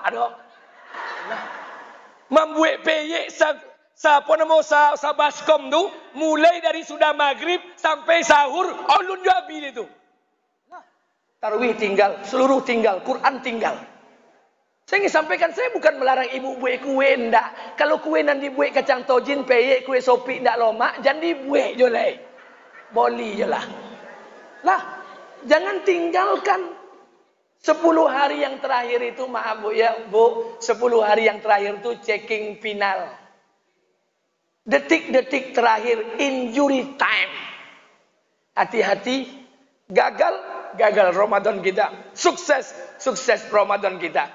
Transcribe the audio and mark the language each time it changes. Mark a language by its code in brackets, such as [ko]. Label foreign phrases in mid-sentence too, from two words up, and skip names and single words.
[id] Nah, membuat peyek sa baskom tu mulai dari sudah maghrib sampai sahur, ulun jo habis itu. Nah, tarawih tinggal, seluruh tinggal, Quran tinggal. Saya ingin sampaikan, saya bukan melarang ibu buat kue, ndak. Kalau kue nanti buat kacang tojin, peyek, kue sopi ndak lomak, jangan dibuat je lah. Boleh je lah. Lah, jangan tinggalkan 10 hari yang terakhir itu, maaf Bu ya, Bu, 10 hari yang terakhir itu [en] checking final. [id] Detik-detik terakhir, [en] injury time. [id] Hati-hati, gagal Ramadan kita. Sukses Ramadan kita.